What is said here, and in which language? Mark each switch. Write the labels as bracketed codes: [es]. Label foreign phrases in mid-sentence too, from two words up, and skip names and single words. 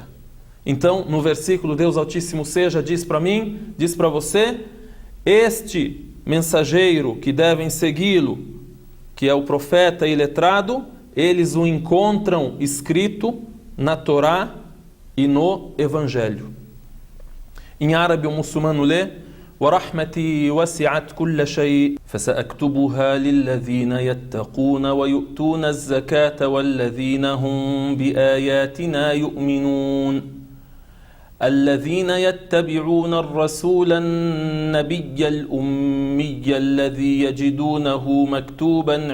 [pt] Então, no versículo, Deus Altíssimo seja, diz para mim, diz para você: este mensageiro que devem segui-lo, que é o profeta iletrado, eles o encontram escrito na Torá e no Evangelho. Em árabe, o muçulmano lê: [ar] وَرَحْمَتِي وَسِعَتْ كُلَّ شَيْءٍ فَسَأَكْتُبُهَا لِلَّذِينَ يَتَّقُونَ وَيُؤْتُونَ الزَّكَاةَ وَالَّذِينَ هُمْ بِآيَاتِنَا يُؤْمِنُونَ الذين يتبعون الرسول النبي الأمي الذي يجدونه مكتوبا